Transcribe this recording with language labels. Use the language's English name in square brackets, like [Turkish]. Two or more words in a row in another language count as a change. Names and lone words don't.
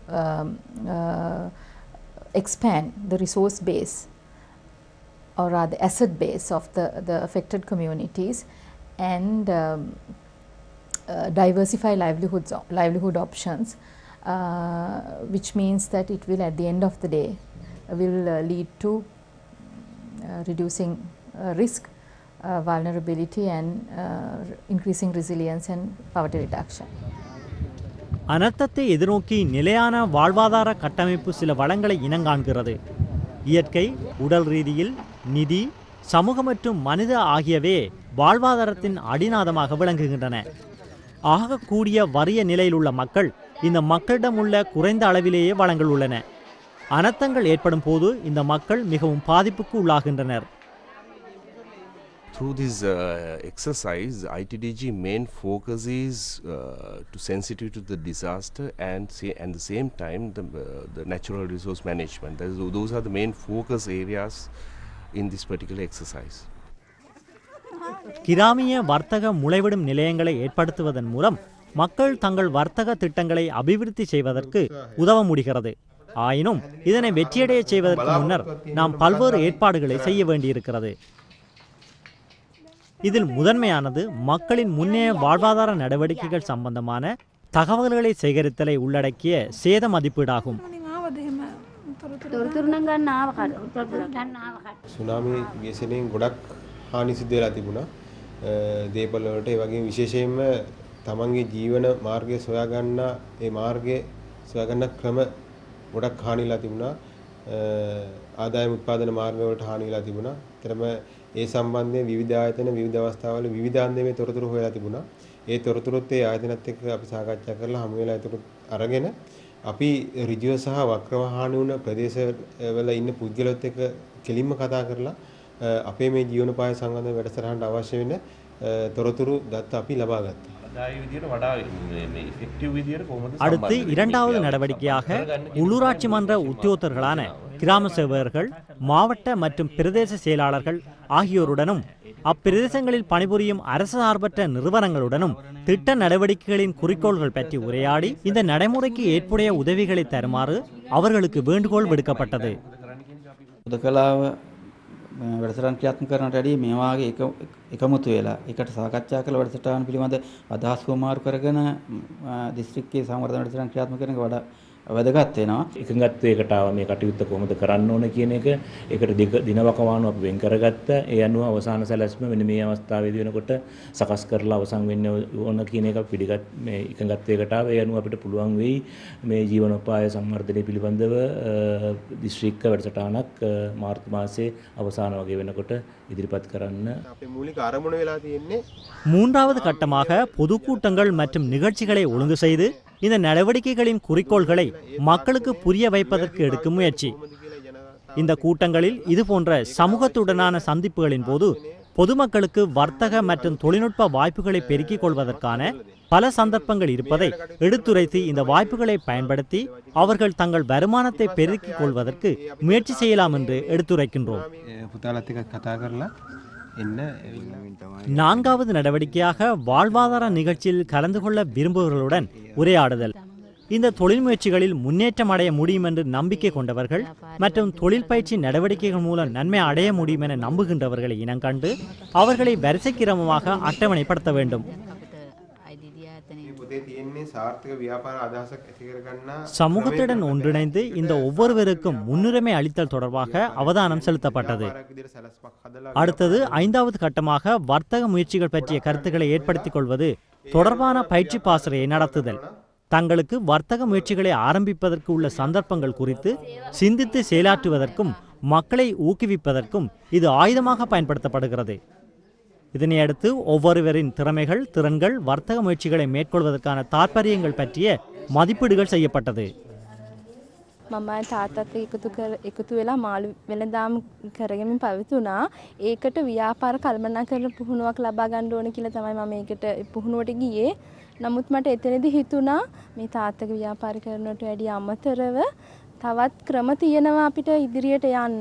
[English] expand the resource base or rather asset base of the affected communities and diversify livelihood options, which means that it will at the end of the day will lead to reducing risk, vulnerability and increasing resilience and poverty reduction. [Tamil] அனர்த்தத்தை எதிர்நோக்கி நிலையான வாழ்வாதார கட்டமைப்பு சில வளங்களை இனங்காண்கிறது. இயற்கை, உடல் ரீதியில், நிதி, சமூக மற்றும் மனித ஆகியவே வாழ்வாதாரத்தின் அடிநாதமாக விளங்குகின்றன. ஆகக்கூடிய வறிய நிலையில் உள்ள மக்கள் இந்த மக்களிடம் உள்ள குறைந்த அளவிலேயே வளங்கள் உள்ளன. அனர்த்தங்கள் ஏற்படும் போது இந்த மக்கள் மிகவும் பாதிப்புக்கு உள்ளாகின்றனர். [English] Through this exercise, ITDG main focus is to sensitive to the disaster and the same time the natural resource management. Those are the main focus areas in this particular exercise. [Tamil] கிராமிய வர்த்தக முளைவிடும் நிலையங்களை ஏற்படுத்துவதன் மூலம் மக்கள் தங்கள் வர்த்தக திட்டங்களை அபிவிருத்தி செய்வதற்கு உதவ முடிகிறது. ஆயினும் இதனை வெற்றியடைய செய்வதற்கு முன்னர் நாம் பல்வேறு ஏற்பாடுகளை செய்ய வேண்டியிருக்கிறது. இதில் முதன்மையானது மக்களின் முன்னைய வாழ்வாதார நடவடிக்கைகள் சம்பந்தமான தகவல்களை சேகரித்தலை உள்ளடக்கிய சேத மதிப்பீடாகும். [Sinhala] සුනාමි ව්‍යසනයෙන් ගොඩක් හානි සිද්ධ වෙලා තිබුණා. දේපල වලට ඒ වගේම විශේෂයෙන්ම තමන්ගේ ජීවන මාර්ගය සොයාගන්න ඒ මාර්ගය සොයාගන්න ක්‍රම ගොඩක් හානිලා තිබුණා. ආදායම උත්පාදන මාර්ග වලට හානිලා තිබුණා. ඊතරම ඒ සම්බන්ධයෙන් විවිධ ආයතන විවිධ අවස්ථාවල විවිධාන්දමේ තොරතුරු හොයලා තිබුණා. ඒ තොරතුරුත් ඒ ආයතනත් එක්ක අපි සාකච්ඡා කරලා හමු වෙලා ඒතර අරගෙන අපි ඍජුව සහ වක්‍රව හානි වුණ ප්‍රදේශවල ඉන්න පුද්ගලයොත් එක්ක කෙලින්ම කතා කරලා අපේ මේ ජීවනෝපාය සංවර්ධන වැඩසටහනට අවශ්‍ය වෙන තොරතුරු දත්ත අපි ලබා ගත්තා. [Tamil] அடுத்து இரண்டாவது நடவடிக்கையாக உள்ளூராட்சி மன்ற உத்தியோகத்தர்களான கிராம சேவகர்கள், மாவட்ட மற்றும் பிரதேச செயலாளர்கள் ஆகியோருடனும் அப்பிரதேசங்களில் பணிபுரியும் அரசு சார்பற்ற நிறுவனங்களுடனும் திட்ட நடவடிக்கைகளின் குறிக்கோள்கள் பற்றி உரையாடி இந்த நடைமுறைக்கு ஏற்புடைய உதவிகளை தருமாறு அவர்களுக்கு வேண்டுகோள் விடுக்கப்பட்டது. [Sinhala] උදකලාව වැඩසටහන් ක්‍රියාත්මක කරනට වැඩිය මේ වාගේ එකමුතු වෙලා එකට සාකච්ඡා කළ වැඩසටහන් පිළිබඳ අදහස් හුවමාරු කරගෙන දිස්ත්‍රික්කයේ සංවර්ධන වැඩසටහන් ක්‍රියාත්මක කරන එක වඩා වැදගත් වෙනවා. එකඟත්වයකට ආව මේ කටයුත්ත කොහොමද කරන්න ඕන කියන එක ඒකට දිනවකවානුව අපි වෙන් කරගත්ත. ඒ අනුව අවසාන සැලැස්ම මෙන්න මේ අවස්ථාවේදී වෙනකොට සකස් කරලා අවසන් වෙන්න ඕන කියන එක පිළිගත් මේ එකඟත්වයකට ආව. ඒ අනුව අපිට පුළුවන් වෙයි මේ ජීවනෝපාය සංවර්ධනය පිළිබඳව දිස්ත්‍රික්ක වැඩසටහනක් මාර්තු මාසයේ අවසාන වගේ වෙනකොට ඉදිරිපත් කරන්න. අපේ මූලික අරමුණ වෙලා තියෙන්නේ [Tamil] மூன்றாவது கட்டமாக பொதுக்கூட்டங்கள் மற்றும் நிகழ்ச்சிகளை ஒழுங்கு செய்து இந்த நடவடிக்கைகளின் குறிக்கோள்களை மக்களுக்கு புரிய வைப்பதற்கு எடுக்கும் முயற்சி. இந்த கூட்டங்களில் இதுபோன்ற சமூகத்துடனான சந்திப்புகளின் போது பொதுமக்களுக்கு வர்த்தக மற்றும் தொழில்நுட்ப வாய்ப்புகளை பெருக்கிக் கொள்வதற்கான பல சந்தர்ப்பங்கள் இருப்பதை எடுத்துரைத்து இந்த வாய்ப்புகளை பயன்படுத்தி அவர்கள் தங்கள் வருமானத்தை பெருக்கிக் கொள்வதற்கு முயற்சி செய்யலாம் என்று எடுத்துரைக்கின்றோம். [Sinhala] පුතාලත් එක්ක කතා කරලා එන්න. [Tamil] நான்காவது நடவடிக்கையாக வாழ்வாதார நிகழ்ச்சியில் கலந்து கொள்ள விரும்புபவர்களுடன் உரையாடுதல். இந்த தொழில் முயற்சிகளில் முன்னேற்றம் அடைய முடியும் என்று நம்பிக்கை கொண்டவர்கள் மற்றும் தொழில் பயிற்சி நடவடிக்கைகள் மூலம் நன்மை அடைய முடியும் என நம்புகின்றவர்களை இனங்கண்டு அவர்களை வரிசை கிரமமாக அட்டவணைப்படுத்த வேண்டும். [Sinhala] පොතේ තියෙන්නේ සාර්ථක ව්‍යාපාර අදහසක් ඇති කරගන්න [Tamil] சமூகத்துடன் ஒன்றிணைந்து இந்த ஒவ்வொருவருக்கும் முன்னுரிமை அளித்தல் தொடர்பாக அவதானம் செலுத்தப்பட்டது. [Sinhala] විදිහට සැලැස්මක් හදලා [Tamil] அடுத்தது ஐந்தாவது கட்டமாக வர்த்தக முயற்சிகள் பற்றிய கருத்துக்களை ஏற்படுத்திக் கொள்வது தொடர்பான பயிற்சி பாசறையை நடத்துதல். தங்களுக்கு வர்த்தக முயற்சிகளை ஆரம்பிப்பதற்கு உள்ள சந்தர்ப்பங்கள் குறித்து சிந்தித்து செயலாற்றுவதற்கும் மக்களை ஊக்குவிப்பதற்கும் இது ஆயுதமாக பயன்படுத்தப்படுகிறது. இதனையடுத்து ஒவ்வொருவரின் திறமைகள், திறன்கள், வர்த்தக முயற்சிகளை மேற்கொள்வதற்கான தாற்பயங்கள் பற்றிய மதிப்பீடுகள் செய்யப்பட்டது. [Sinhala] මම තාත්තත් එකතු වෙලා මාළු වෙළඳාම් කරගමින් පවතුනා. ඒකට ව්‍යාපාර කල්පනා කරන පුහුණුවක් ලබා ගන්න ඕන කියලා තමයි මම ඒකට පුහුණුවට ගියේ. නමුත් මට එතනදී හිතුණා මේ තාත්තගේ ව්‍යාපාර කරනට වැඩිය අමතරව තවත් ක්‍රම තියෙනවා අපිට ඉදිරියට යන්න.